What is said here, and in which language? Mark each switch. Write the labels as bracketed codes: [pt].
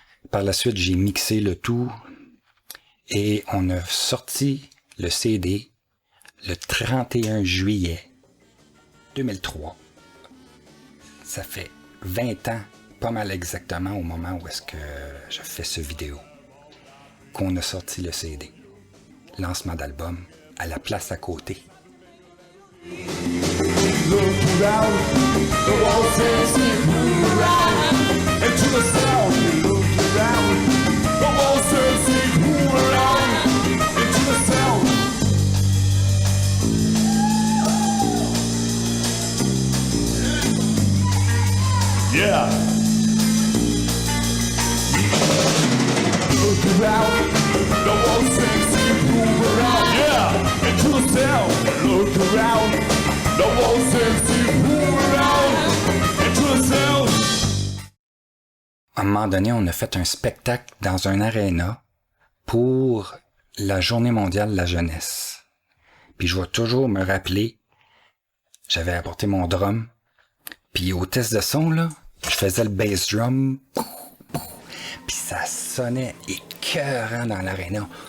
[fr] Par la suite, j'ai mixé le tout et on a sorti le CD le 31 juillet 2003. Ça fait 20 ans, pas mal exactement au moment où est-ce que je fais ce vidéo, qu'on a sorti le CD. Lancement d'album à la place à côté. [en] Look around, the wall says move around. And to the sound, look around, the wall says move around. And to the sound. Yeah. Look around, the wall says move around. Yeah. And to the sound, look around. The wall says move around. And to the sound. [fr] À un moment donné, on a fait un spectacle dans un aréna pour la Journée mondiale de la jeunesse. Puis je vais toujours me rappeler, j'avais apporté mon drum, puis au test de son, là, je faisais le bass drum, puis ça sonnait écœurant dans l'aréna.